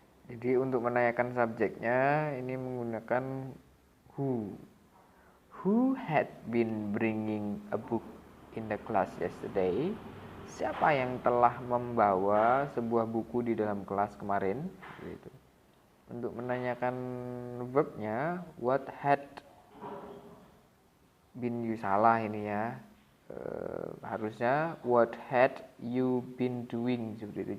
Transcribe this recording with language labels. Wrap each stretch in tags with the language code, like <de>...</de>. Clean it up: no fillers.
<id>Jadi untuk menanyakan subjeknya ini menggunakan who.</id> <en>Who had been bringing a book in the class yesterday?</en> <id>Siapa yang telah membawa sebuah buku di dalam kelas kemarin? Gitu. Untuk menanyakan verbnya,</id> <en>what had been you,</en> <id>salah ini ya. Harusnya</id> <en>what had you been doing,</en> <id>seperti itu.</id>